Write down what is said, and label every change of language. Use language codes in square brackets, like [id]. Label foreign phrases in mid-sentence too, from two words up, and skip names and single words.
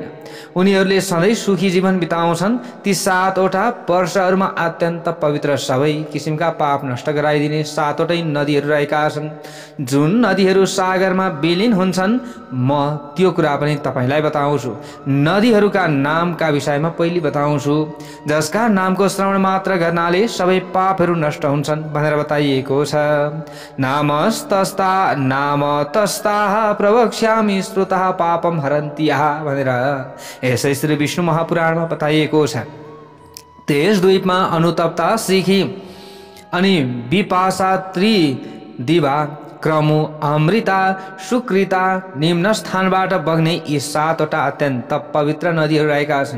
[ne] उनीहरूले सधैँ सुखी जीवन बिताउँछन्। ती 7 वटा वर्षहरूमा अत्यन्त पवित्र सबै किसिमका पाप नष्ट गराइदिने 7 वटै नदीहरू रहेका छन्। जुन नदीहरू सागरमा विलीन हुन्छन्, म त्यो कुरा पनि तपाईँलाई बताउँछु। नदीहरूका नामका विषयमा पहिले बताउँछु, जसका नामको श्रवण मात्र गर्नाले सबै पापहरू नष्ट हुन्छन् भनेर बताइएको छ। [sa] नाम तस्ताः प्रवक्ष्यामि श्रुतः पापम हरन्त्यः [ne] भनेर यसै श्री विष्णु महापुराणमा बताइएको छ। त्यस द्वीपमा अनुतप्ता, सिखी अनि विपाशा, त्रिदिवा, क्रमु, अमृता, सुकृता, निम्न स्थानबाट बग्ने यी 7 वटा अत्यन्त पवित्र नदीहरू रहेका छन्।